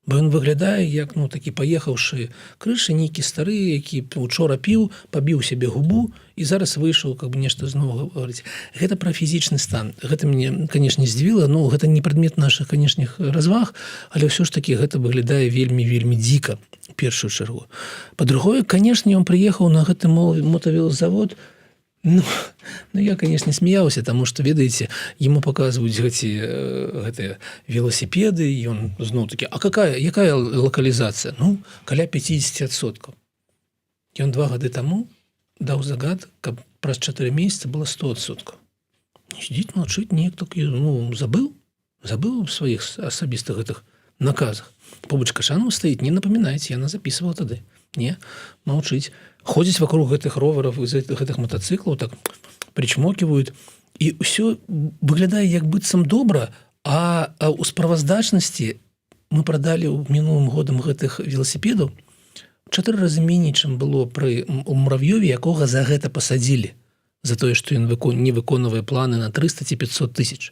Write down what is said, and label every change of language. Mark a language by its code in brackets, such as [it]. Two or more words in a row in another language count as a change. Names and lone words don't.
[be] Бо ён выглядае як такі паехаўшы крышы, нейкі стары, які учора піў, пабіў сябе губу і зараз выйшаў нешта зноў гаварыць. Гэта пра фізічны стан. Гэта мне, канешне, здзівіла, гэта не прадмет нашых, канешних разваг, але ўсё ж такі гэта выглядае вельмі дзіка, у першую чаргу. Па-другое, канешне, ён прыехаў на гэты мотавелазавод. [ru] Я, конечно, смеялся, потому что, ведаете, ему показывают гэтыя велосипеды, и он зноў таки, а якая локализация? [be] Каля 50%. [ru] И он [be] 2 гады тому даў загад, каб праз 4 месяца было 100%. [ru] Сидит, молчит, некто забыл в своих [be] асабістых гэтых наказах. [ru] Побач Кашанова стоит, не напоминайте, яна записывала тады. Не, молчить. [be] Ходзяць вокруг гэтых ровараў, гэтых мотоциклаў, так причмокивают, і ўсё выглядае як быццам добра, а ў справаздачнасці мы прадалі мінулым годам гэтых велосипедаў 4 разы меней, чым было пры Мурав'ёве, якога за гэта пасадзілі, за тое, што ён не выконвае планы на 300 ці 500 тысяч.